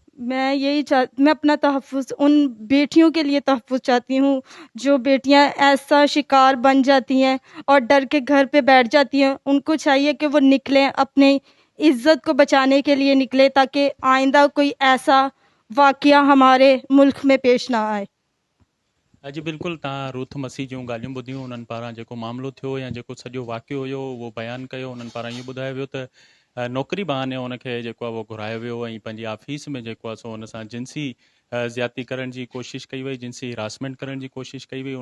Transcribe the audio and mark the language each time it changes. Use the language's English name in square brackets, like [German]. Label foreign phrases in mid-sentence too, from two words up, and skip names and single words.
[Urdu] میں اپنا تحفظ, ان بیٹیوں کے لیے تحفظ چاہتی ہوں جو بیٹیاں ایسا شکار بن جاتی ہیں اور ڈر کے گھر پہ بیٹھ جاتی ہیں. ان کو چاہیے کہ وہ نکلیں, اپنے عزت کو بچانے کے لیے نکلے, تاکہ آئندہ کوئی ایسا واقعہ ہمارے ملک میں پیش نہ آئے. [Sindhi] जी बिल्कुलु, तव्हां रुथ मसीह जूं ॻाल्हियूं ॿुधियूं. उन्हनि पारां जेको मामिलो थियो या जेको सॼो वाक़ियो हुयो उहो बयानु कयो. उन्हनि पारां इहो ॿुधायो वियो त नौकरी बहाने उनखे जेको आहे उहो घुरायो वियो ऐं पंहिंजी ऑफिस में जेको आहे सो उन सां जिन्सी ज़्यादती करण जी कोशिशि कई वई, जिन्सी हिरासमेंट करण जी कोशिशि कई वई.